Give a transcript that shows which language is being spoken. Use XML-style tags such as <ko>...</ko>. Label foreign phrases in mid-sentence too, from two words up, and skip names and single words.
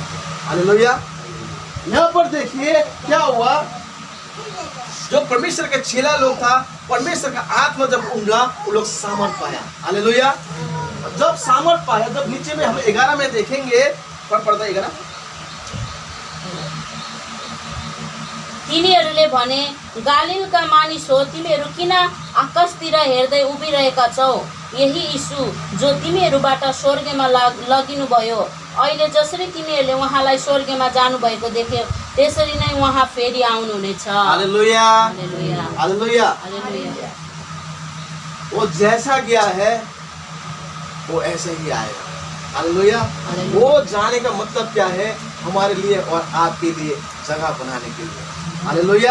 <hi>हालेलुया। यहाँ पर देखिए क्या हुआ, जो परमेश्वर के चेला लोग था, परमेश्वर का आत्मा जब उमड़ा, वो लोग सामर्थ पाया। हालेलुया। जब सामर्थ पाया, जब नीचे में हम 11 में देखेंगे, पढ़ता 11,</hi> <ne>तिनीहरूले भने, गालिलका मानिस हो, तिमीहरू किन आकाशतिर हेर्दै उभिरहेका छौ? यही यीशु जो तिमीहरूबाट स्वर्गमा लगिनुभयो, अहिले जसरी तिमीहरूले उहाँलाई स्वर्गमा जानुभएको देख्यो, त्यसरी नै उहाँ फेरि आउनुहुनेछ।</ne> <hi>हालेलुया। हालेलुया। हालेलुया। हालेलुया। वो जैसा गया है वो ऐसे ही आएगा। हालेलुया। हालेलुया। वो जाने का मतलब क्या है, हमारे लिए और आपके लिए जगह बनाने के लिए। हालेलुया।</hi>